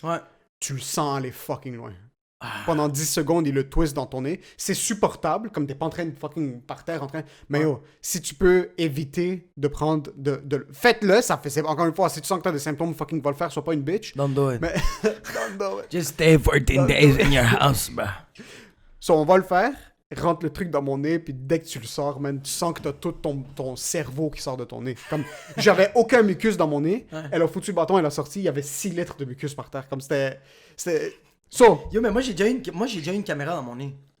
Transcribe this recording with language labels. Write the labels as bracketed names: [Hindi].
[French] Ouais. Tu le sens aller fucking loin. Pendant 10 secondes, il le twist dans ton nez. C'est supportable, comme t'es pas en train de fucking par terre en train. Mais yo, si tu peux éviter de prendre. Faites-le, ça fait. Encore une fois, si tu sens que t'as des symptômes, fucking va le faire, sois pas une bitch. [English] Don't do it. Mais. Don't do it. Just stay 14 days in your house, bro. [French] So, on va le faire. Rentre le truc dans mon nez, puis dès que tu le sors, man, tu sens que t'as tout ton cerveau qui sort de ton nez. Comme, j'avais aucun mucus dans mon nez. Ouais. Elle a foutu le bâton, elle a sorti, il y avait 6 litres de mucus par terre. Comme c'était. So, Yo, mais moi, j'ai déjà eu une caméra dans mon nez.